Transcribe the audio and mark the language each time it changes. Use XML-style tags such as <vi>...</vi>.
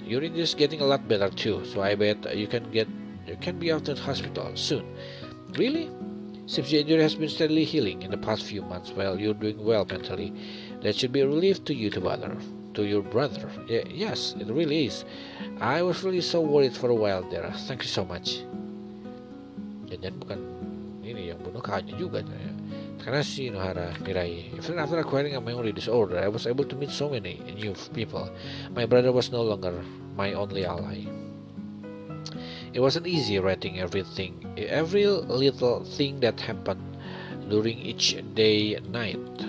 <en>Your English is getting a lot better too, so I bet you can be out of the hospital soon. Really? Seems your injury has been steadily healing in the past few months. Well, you're doing well mentally. That should be a relief to you to your brother. Yes, it really is. I was really so worried for a while there. Thank you so much.</en> <id>Jangan bukan ini yang bunuh kakaknya juga. Takashi Nohara Mirai.</id> <en>Even after acquiring a memory disorder, I was able to meet so many new people. My brother was no longer my only ally. It wasn't easy writing every little thing that happened during each day and night.</en>